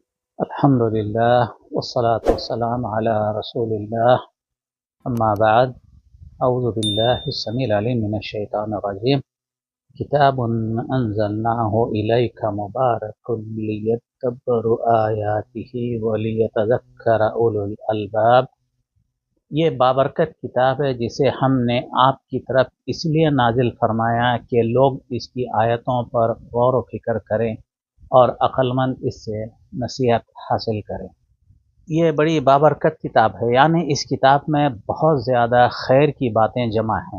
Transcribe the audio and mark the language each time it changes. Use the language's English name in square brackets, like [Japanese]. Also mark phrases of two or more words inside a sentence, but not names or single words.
[Arabic] الحمد لله والصلاة والسلام على رسول الله أما بعد أعوذ بالله السميع العليم من الشيطان الرجيم كتاب أنزلناه إليك مبارك ليدبروا آياته وليتذكر أولو الألباب. [Urdu] یہ بابرکت کتاب ہے جسے ہم نے آپ کی طرف اس لیے نازل فرمایا کہ لوگ اس کی آیتوں پر غور و فکر کریں اور عقلمند اس سے نصیحت حاصل کریں. یہ بڑی بابرکت کتاب ہے، یعنی اس کتاب میں بہت زیادہ خیر کی باتیں جمع ہیں.